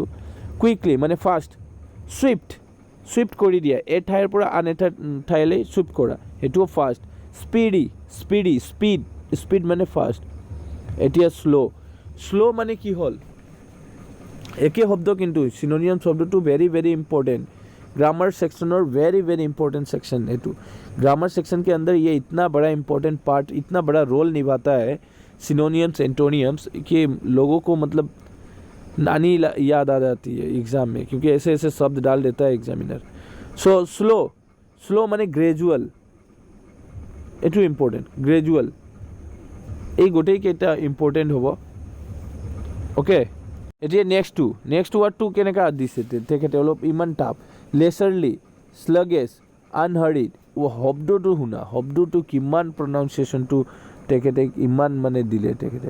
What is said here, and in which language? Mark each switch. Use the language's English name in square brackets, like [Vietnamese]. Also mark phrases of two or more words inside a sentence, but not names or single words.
[Assamese] কুইকলি মানে ফাষ্ট, চুইফ্ট কৰি দিয়া, এই ঠাইৰ পৰা আন এটা ঠাইলৈ চুইফ্ট কৰা, সেইটোও ফাষ্ট। স্পীড মানে ফাষ্ট। এতিয়া শ্ল' মানে কি হ'ল, একে শব্দ কিন্তু চিনোনিয়াম শব্দটো [English] very very important, grammar section [Hindi] और [English] very very important section [Hindi] है। तो [English] grammar section [Hindi] के अंदर ये इतना बड़ा [English] important part, [Hindi] इतना बड़ा रोल निभाता है [English] synonyms antonyms, [Hindi] कि लोगों को मतलब नानी याद आ जाती है एग्ज़ाम में, क्योंकि ऐसे ऐसे शब्द डाल देता है एग्जामिनर। [English] so slow [Hindi] माने ग्रेजुअल, एटू इम्पॉर्टेंट, ग्रेजुअल, [Assamese] এই গোটেইকেইটা ইম্পৰ্টেণ্ট হ'ব। অ'কে, এতিয়া নেক্সট ৱাৰ্ডটো কেনেকৈ দিছে তেখেতে, অলপ ইমান টাফ। [English] leisurely, sluggish, unhurried, [Assamese] শব্দটো শুনা, শব্দটো কিমান প্ৰনাউন্সিয়েশ্যনটো তেখেতে ইমান মানে দিলে তেখেতে।